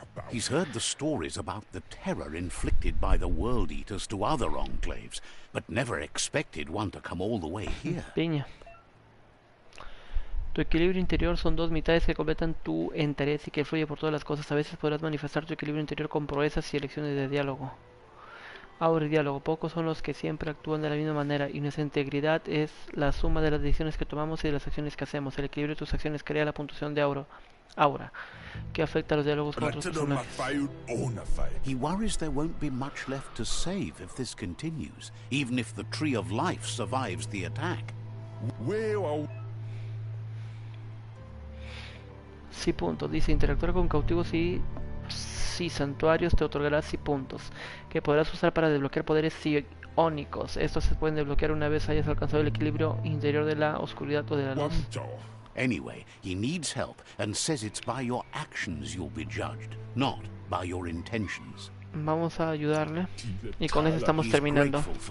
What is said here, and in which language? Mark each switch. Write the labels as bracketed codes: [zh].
[en] He's heard the stories about the terror inflicted by the World Eaters to other enclaves, but never expected one to come all the way here. [es] Piña. Tu equilibrio interior son dos mitades que completan tu interés y que fluye por todas las cosas. A veces podrás manifestar tu equilibrio interior con proezas y elecciones de diálogo. Aura y diálogo. Pocos son los que siempre actúan de la misma manera y nuestra integridad es la suma de las decisiones que tomamos y de las acciones que hacemos. El equilibrio de tus acciones crea la puntuación de aura, que afecta a los diálogos con otros personajes. [en] He worries there won't be much left to save if this continues, even if the Tree of Life survives the attack. [es] Sí, puntos. Dice, interactuar con cautivos y santuarios te otorgará sí puntos, que podrás usar para desbloquear poderes psiónicos. Estos se pueden desbloquear una vez hayas alcanzado el equilibrio interior de la oscuridad o de la luz. [en] Anyway, he needs help and says it's by your actions you'll be judged, not by your intentions. [es] Vamos a ayudarle y con eso estamos terminando.